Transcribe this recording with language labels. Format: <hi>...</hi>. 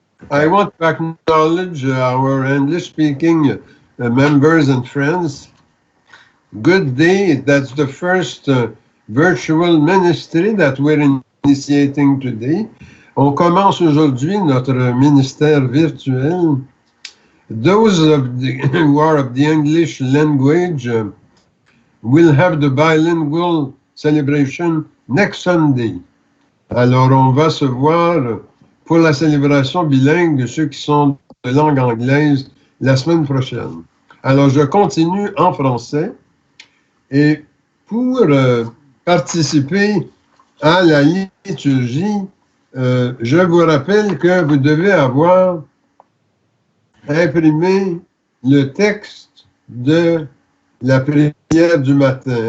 <en>I want to acknowledge our English-speaking members and friends. Good day. That's the first virtual ministry that we're initiating today.</en> <fr>On commence aujourd'hui notre ministère virtuel.</fr> <en>Those who are of the English language will have the bilingual celebration next Sunday.</en> <fr>Alors, on va se voir pour la célébration bilingue de ceux qui sont de langue anglaise la semaine prochaine. Alors, je continue en français et pour participer à la liturgie, je vous rappelle que vous devez avoir imprimé le texte de la prière du matin.</fr>